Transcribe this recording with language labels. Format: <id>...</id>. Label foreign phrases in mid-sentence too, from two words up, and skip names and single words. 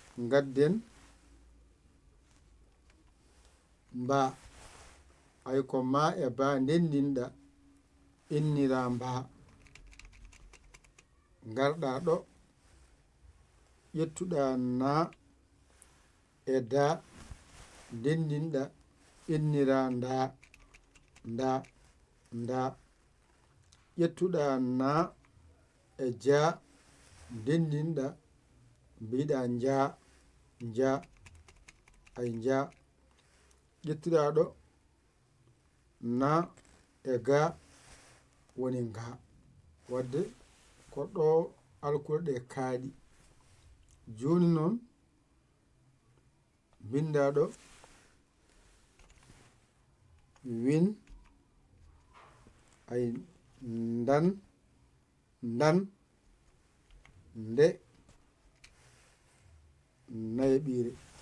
<ff>Gadden mba. Ay, ko ma e ba ndendinɗa innira mba. Garɗa ɗo, ƴettuɗa na. e da ndendinɗa innira nda, nda, nda. Ƴettuɗa na e ja ndendinɗa mbiɗa nja, nja, ay nja. Ƴettuɗa ɗo na e ga woni nga. Wadde ko ɗo alkule ɗe kaaɗi. Joni noon binda ɗo win ay ndan, ndan nde nayeɓire.</ff>